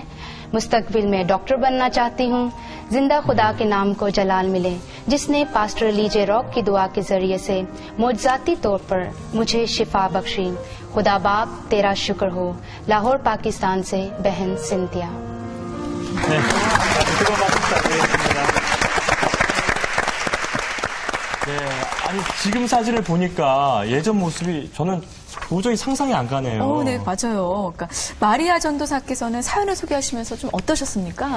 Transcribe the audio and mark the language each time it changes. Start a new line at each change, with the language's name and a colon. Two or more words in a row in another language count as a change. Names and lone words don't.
Urdu: مستقبل میں ڈاکٹر بننا چاہتی ہوں۔ زندہ خدا کے نام کو جلال ملے، جس نے پاسٹر لی جیروک کی دعا کے ذریعے سے معجزاتی طور پر مجھے شفا بخشی. خدا باپ تیرا شکر ہو. لاہور پاکستان سے بہن سنتھیا.
Korean: 네, 아니 지금 사진을 보니까 예전 모습이 저는 도저히 상상이 안 가네요. 네, 맞아요. 그러니까 마리아 전도사께서는 사연을 소개하시면서 좀 어떠셨습니까?